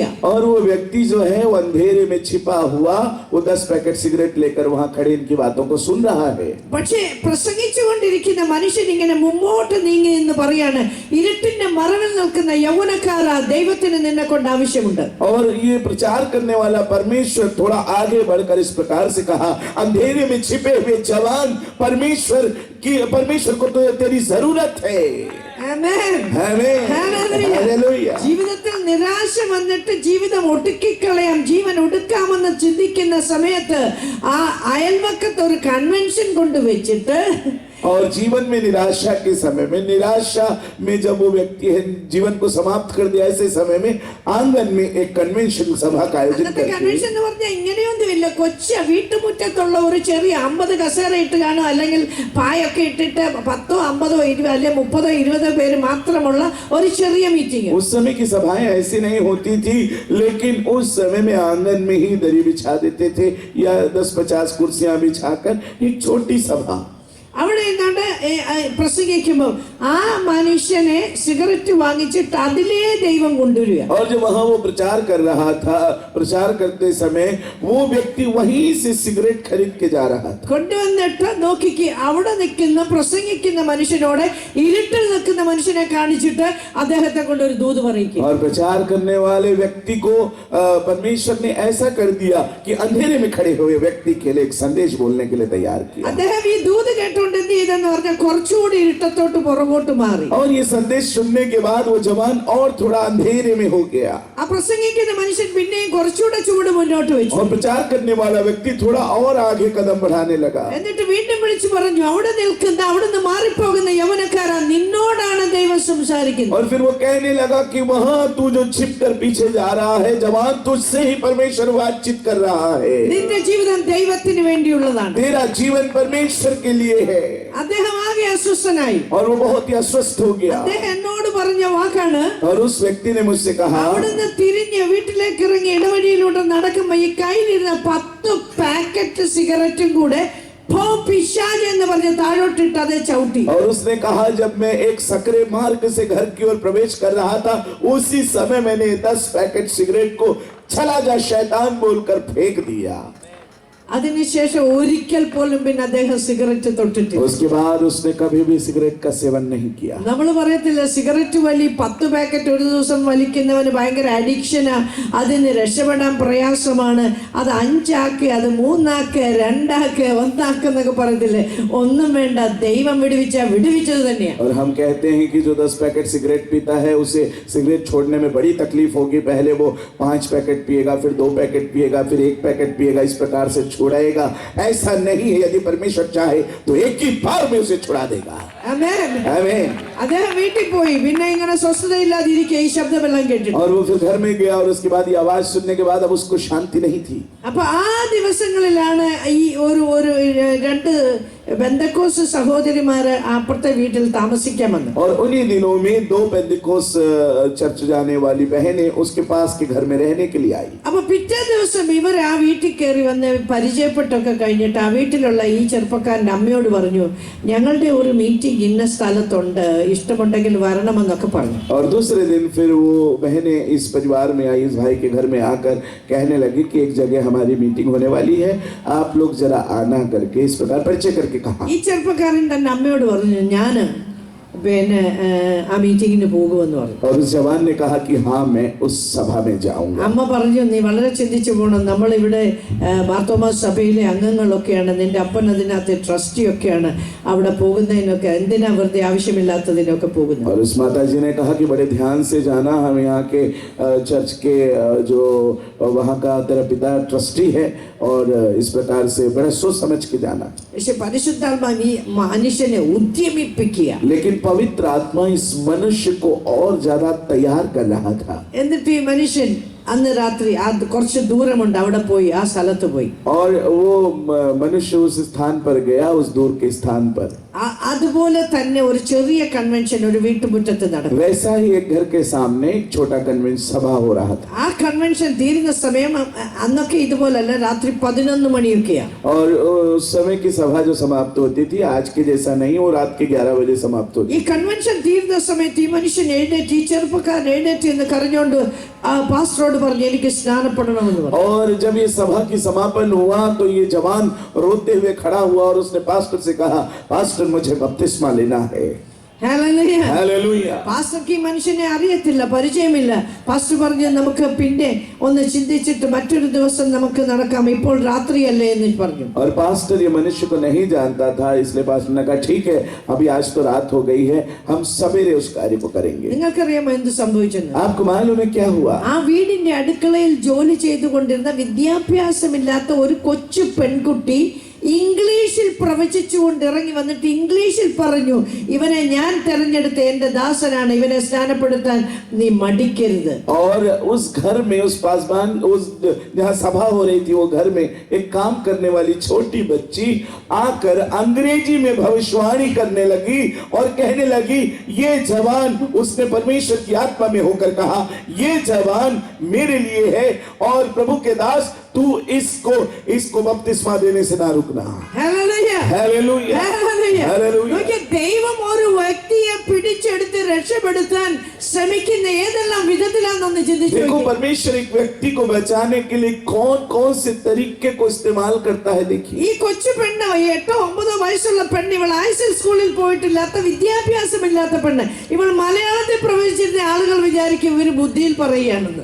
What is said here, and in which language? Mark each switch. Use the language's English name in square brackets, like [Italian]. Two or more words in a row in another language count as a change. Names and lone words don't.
[Hindi] और वो व्यक्ति जो है वो अंधेरे में छिपा हुआ वो 10 पैकेट सिगरेट लेकर वहां खड़े इनकी बातों को सुन रहा है. [Malayalam] പക്ഷേ പ്രസംഗിച്ചുകൊണ്ടിരിക്കുന്ന മനുഷ്യൻ ഇങ്ങനെ മുമ്പോട്ട് നീങ്ങി എന്ന് പറയാണ്, ഇരുട്ടിന്റെ മറവിൽ നിൽക്കുന്ന യൗവനക്കാരാ, ദൈവത്തിന് നിന്നെ കൊണ്ട് ആവശ്യമുണ്ട്. [Hindi] और ये प्रचार करने वाला परमेश्वर थोड़ा आगे बढ़कर इस प्रकार से कहा, अंधेरे में छिपे हुए जवान, परमेश्वर को तो तेरी जरूरत है. [Malayalam] ആമേൻ. [Hindi] आमीन. हालेलुया. [Malayalam] ജീവിതത്തിൽ നിരാശ വന്നിട്ട് ജീവിതം ഒടുക്കിക്കളയാം, ജീവൻ ഒടുക്കാമെന്ന് ചിന്തിക്കുന്ന സമയത്ത് ആ അയൽവക്കത്ത് ഒരു കൺവെൻഷൻ കൊണ്ടുവച്ചിട്ട് [Hindi] और जीवन में निराशा के समय में, निराशा में जब वो व्यक्ति है जीवन को समाप्त कर दिया, ऐसे समय में आंगन में एक कन्वेंशन सभा का आयोजन करते हैं. [Malayalam] കൺവെൻഷൻ എന്ന് പറഞ്ഞാൽ ഇങ്ങനെയൊന്നുമില്ല. കൊച്ച വീട്ടുമുറ്റത്തുള്ള ഒരു ചെറിയ 50 കസേര ഇട്ട് കാണും, അല്ലെങ്കിൽ പായൊക്കെ ഇട്ടിട്ട് 10, 50, 20 അല്ലെ 30, 20 പേര് മാത്രമുള്ള ഒരു ചെറിയ മീറ്റിംഗ്. [Hindi] उस समय की सभाएं ऐसी नहीं होती थी, लेकिन उस समय में आंगन में ही दरी बिछा देते थे या 10-50 कुर्सियां बिछाकर एक छोटी सभा. [Malayalam] അവിടെ നിന്നാണ്ട് പ്രസംഗിക്കുമ്പോൾ ആ മനുഷ്യനെ സിഗരറ്റ് വാങ്ങിച്ചിട്ട് അതിലേ ദൈവം കൊണ്ടുവരിക. [Hindi] और जब वहां वो प्रचार कर रहा था, प्रचार करते समय वो व्यक्ति वहीं से सिगरेट खरीद के जा रहा था. [Malayalam] കൊണ്ടുവന്നിട്ട് നോക്കിക്ക്, അവിടെ നിൽക്കുന്ന പ്രസംഗിക്കുന്ന മനുഷ്യനോട് ഇരുട്ടിൽ നിൽക്കുന്ന മനുഷ്യനെ കാണിച്ചിട്ട് അദ്ദേഹത്തെ കൊണ്ട് ഒരു ദൂത് പറയിക്കും. [Hindi] और प्रचार करने वाले व्यक्ति को परमेश्वर ने ऐसा कर दिया कि अंधेरे में खड़े हुए व्यक्ति के लिए एक संदेश बोलने के लिए तैयार किया. [Malayalam] അദ്ദേഹം ഈ ദൂത് കേട്ടുകൊണ്ട് എന്ത് ചെയ്തെന്ന് പറഞ്ഞാൽ കുറച്ചുകൂടി ഇരുട്ടത്തോട്ട് പുറകോട്ട് മാറി. [Hindi] और ये संदेश सुनने के बाद वो जवान और थोड़ा अंधेरे में हो गया. [Malayalam] ആ പ്രസംഗിക്കുന്ന മനുഷ്യൻ പിന്നെയും കുറച്ചുകൂടെ ചൂട് മുന്നോട്ട് വെച്ചു. [Hindi] और प्रचार करने वाला व्यक्ति थोड़ा और आगे कदम बढ़ाने लगा. [Malayalam] എന്നിട്ട് വീണ്ടും വിളിച്ചു പറഞ്ഞു, അവിടെ നിൽക്കുന്ന, അവിടുന്ന് മാറിപ്പോകുന്ന യൗവനക്കാരാ, നിന്നോടാണ് ദൈവം സംസാരിക്കുന്നത്. [Hindi] और फिर वो कहने लगा कि वहां तू जो छिप कर पीछे जा रहा है जवान, तुझसे ही परमेश्वर बातचीत कर रहा है. [Malayalam] നിന്റെ ജീവിതം ദൈവത്തിന് വേണ്ടിയുള്ളതാണ്. [Hindi] तेरा जीवन परमेश्वर के लिए है. [Malayalam] അദ്ദേഹം ആകെ അസ്വസ്ഥനായി. [Hindi] और वो बहुत ही अस्वस्थ हो गया. [Malayalam] അദ്ദേഹം എന്നോട് പറഞ്ഞ വാക്കാണ്, [Hindi] और उस व्यक्ति ने मुझसे कहा, [Malayalam] അവിടുന്ന് തിരിഞ്ഞ് വീട്ടിലേക്ക് ഇറങ്ങി ഇടവഴിയിലൂടെ നടക്കുമ്പോ ഈ കയ്യിലിരുന്ന 10 പാക്കറ്റ് സിഗരറ്റും കൂടെ पिशाच എന്ന് പറഞ്ഞ് താഴോട്ടിട്ട് അതേ ചവിട്ടി. [Hindi] और उसने कहा, जब मैं एक सकरे मार्ग से घर की ओर प्रवेश कर रहा था, उसी समय मैंने 10 पैकेट सिगरेट को चला जा शैतान बोलकर फेंक दिया. [Malayalam] അതിനുശേഷം ഒരിക്കൽ പോലും പിന്നെ അദ്ദേഹം സിഗരറ്റ് തൊട്ടിട്ടില്ല. [Hindi] उसके बाद उसने कभी भी सिगरेट का सेवन नहीं किया. [Malayalam] നമ്മൾ പറയത്തില്ല, സിഗരറ്റ് വലി 10 പാക്കറ്റ് ഒരു ദിവസം വലിക്കുന്നവന് ഭയങ്കര അഡിക്ഷനാ, അതിന് രക്ഷപ്പെടാൻ പ്രയാസമാണ്, അത് 5 ആക്ക്, അത് 3 ആക്ക്, 2 ആക്ക്, 1 ആക്ക് എന്നൊക്കെ പറയത്തില്ലേ. ഒന്നും വേണ്ട, ദൈവം വിടുവിച്ചത് തന്നെയാണ്. [Hindi] और हम कहते हैं कि जो 10 पैकेट सिगरेट पीता है उसे सिगरेट छोड़ने में बड़ी तकलीफ होगी. पहले वो 5 पैकेट पिएगा, फिर 2 पैकेट पिएगा, फिर 1 पैकेट पिएगा, इस प्रकार से छुड़ाएगा. ऐसा नहीं है. यदि परमेश्वर चाहे तो एक ही बार में उसे छुड़ा देगा. [Malayalam] ആമേൻ. [Hindi] आमीन. [Malayalam] അദ്ദേഹം വീട്ടിൽ പോയി. പിന്നെ ഇങ്ങനെ സ്വസ്ഥതയില്ലാതിരിക്കുക, ഈ ശബ്ദമെല്ലാം കേട്ടിട്ട്. [Hindi] और वो फिर घर में गया और उसके बाद ये आवाज सुनने के बाद अब उसको शांति नहीं थी. [Malayalam] അപ്പൊ ആ ദിവസങ്ങളിലാണ് ഈ ഒരു 2 ബെന്തക്കോസ് സഹോദരിമാര് അപ്പുറത്തെ വീട്ടിൽ താമസിക്കാൻ വന്നു. [Hindi] और उन्हीं दिनों में 2 पेंतिकोस चर्च जाने वाली बहनें उसके पास के घर में रहने के लिए आई. [Malayalam] അപ്പൊ പിറ്റേ ദിവസം ഇവർ ആ വീട്ടിൽ കയറി വന്ന് പരിചയപ്പെട്ടൊക്കെ കഴിഞ്ഞിട്ട് ആ വീട്ടിലുള്ള ഈ ചെറുപ്പക്കാരന്റെ അമ്മയോട് പറഞ്ഞു, ഞങ്ങളുടെ ഒരു മീറ്റിംഗ് ഇന്ന സ്ഥലത്തുണ്ട്, ഇഷ്ടമുണ്ടെങ്കിൽ വരണമെന്നൊക്കെ പറഞ്ഞു. [Hindi] और दूसरे दिन फिर वो बहनें इस परिवार में आई, इस भाई के घर में आकर कहने लगी कि एक जगह हमारी मीटिंग होने वाली है, आप लोग जरा आना करके इस प्रकार परिचय करके कहा. [Malayalam] ഈ ചെറുപ്പക്കാരൻ തന്റെ അമ്മയോട് പറഞ്ഞു, ഞാന് പിന്നെ ആ മീറ്റിങ്ങിന് പോകുമെന്ന് പറഞ്ഞു. [Hindi] और उस जवान ने कहा कि हाँ मैं उस सभा में जाऊंगा. [Malayalam] അമ്മ പറഞ്ഞു, നീ വളരെ ചിന്തിച്ചു പോകണം, നമ്മളിവിടെ മാർത്തോമാ സഭയിലെ അംഗങ്ങളൊക്കെയാണ്, നിന്റെ അപ്പൻ അതിനകത്ത് ട്രസ്റ്റിയൊക്കെയാണ്, അവിടെ പോകുന്നതിനൊക്കെ എന്തിനാ വെറുതെ ആവശ്യമില്ലാത്തതിനൊക്കെ പോകുന്നത്. [Hindi] और उस माता जी ने कहा कि बड़े ध्यान से जाना, हम यहाँ के चर्च के जो वहाँ का तेरा पिता ट्रस्टी है और इस प्रकार से बड़ा सोच समझ के जाना. [Malayalam] പക്ഷെ പരിശുദ്ധാത്മാ ഈ മനുഷ്യനെ ഉദ്യമിപ്പിക്കുക. [Hindi] लेकिन पवित्र आत्मा इस मनुष्य को और ज्यादा तैयार कर रहा था. [Malayalam] എന്നിട്ട് ഈ മനുഷ്യൻ അന്ന് രാത്രി കുറച്ച് ദൂരമുണ്ട്, അവിടെ പോയി ആ സ്ഥലത്ത് പോയി. [Hindi] और वो मनुष्य उस स्थान पर गया, उस दूर के स्थान पर. [Malayalam] അതുപോലെ തന്നെ ഒരു ചെറിയ കൺവെൻഷൻ ഒരു വീട്ടുമുറ്റത്ത് നടക്കും. [Hindi] वैसा ही एक घर के सामने एक छोटा कन्वेंशन सभा हो रहा था. [Malayalam] ആ കൺവെൻഷൻ തീരുന്ന സമയം അന്നൊക്കെ ഇതുപോലല്ല, രാത്രി 11 മണിയൊക്കെയാണ്. [Hindi] और उस समय की सभा जो समाप्त होती थी आज के जैसा नहीं, वो रात के 11 बजे समाप्त होती. [Malayalam] ഈ കൺവെൻഷൻ തീരുന്ന സമയത്ത് ഈ മനുഷ്യൻ എഴുന്നേറ്റ്, ഈ ചെറുപ്പക്കാരൻ എഴുന്നേറ്റ് എന്ന് കരഞ്ഞുകൊണ്ട് ആ പാസ്റ്ററോട് പറഞ്ഞു, എനിക്ക് സ്നാനപ്പെടണമെന്ന് പറഞ്ഞു. [Hindi] और जब ये सभा की समापन हुआ तो ये जवान रोते हुए खड़ा हुआ और उसने पास्टर से कहा, पास्टर मुझे बपतिस्मा लेना है. [Malayalam] ഹല്ലേലൂയ. [Hindi] हालेलुया. [Malayalam] പാസ്റ്റർക്ക് ഈ മനുഷ്യനെ അറിയത്തില്ല, പരിചയമില്ല. പാസ്റ്റർ പറഞ്ഞു, നമുക്ക് പിന്നെ ഒന്ന് ചിന്തിച്ചിട്ട് മറ്റൊരു ദിവസം നമുക്ക് നടക്കാം, ഇപ്പോൾ രാത്രിയല്ലേ എന്ന് പറഞ്ഞു. [Hindi] और पास्टर ये मनुष्य को नहीं जानता था, इसलिए पास्टर ने कहा ठीक है, अभी आज तो रात हो गई है, हम सवेरे उस कार्य को करेंगे. [Malayalam] നിങ്ങൾക്കറിയാമോ എന്ത് സംഭവിച്ചെന്ന്? [Hindi] आपको मालूम है क्या हुआ? [Malayalam] ആ വീടിന്റെ അടുക്കളയിൽ ജോലി ചെയ്തുകൊണ്ടിരുന്ന വിദ്യാഭ്യാസമില്ലാത്ത ഒരു കൊച്ചു പെൺകുട്ടി ഇംഗ്ലീഷിൽ പ്രവചിച്ചുകൊണ്ട് ഇറങ്ങി വന്നിട്ട് ഇംഗ്ലീഷിൽ പറഞ്ഞു, ഇവനെ ഞാൻ തെരഞ്ഞെടുത്ത എന്റെ ദാസനാണ്, ഇവനെ സ്നാനപ്പെടുത്താൻ നീ മടിക്കരുത്. [Hindi] और उस घर में उस पासवान उस जहाँ सभा हो रही थी वो घर में एक काम करने वाली छोटी बच्ची आकर अंग्रेजी में भविष्यवाणी करने लगी और कहने लगी, ये जवान, उसने परमेश्वर की आत्मा में होकर कहा, ये जवान मेरे लिए है और प्रभु के दास तू इसको बपतिस्मा देने से ना रुकना. [Malayalam] ഹല്ലേലൂയ. [Hindi] हालेलुया. [Malayalam] ഹല്ലേലൂയ. [Hindi] हालेलुया. [Malayalam] നോക്കിയേ, ദൈവം ഒരു വ്യക്തിയെ പിടിച്ചെടുത്ത് രക്ഷപ്പെടുത്താൻ ശ്രമിക്കുന്ന ഏതെല്ലാം വിധത്തിലാണെന്ന് ചിന്തിച്ചു. [Hindi] देखो परमेश्वर एक व्यक्ति को बचाने के लिए कौन कौन से तरीके को इस्तेमाल करता है. देखिए [Malayalam] ഈ കൊച്ചു പെണ്ണ്, 8-9 വയസ്സുള്ള പെണ്ണ്, ഇവൾ ഐസൽ സ്കൂളിൽ പോയിട്ടില്ലാത്ത, വിദ്യാഭ്യാസമില്ലാത്ത പെണ്ണ്, ഇവൾ മലയാളത്തിൽ പ്രവേശിച്ചിരുന്ന ആളുകൾ വിചാരിക്കും ഇവര് ബുദ്ധിയിൽ പറയുകയാണെന്ന്.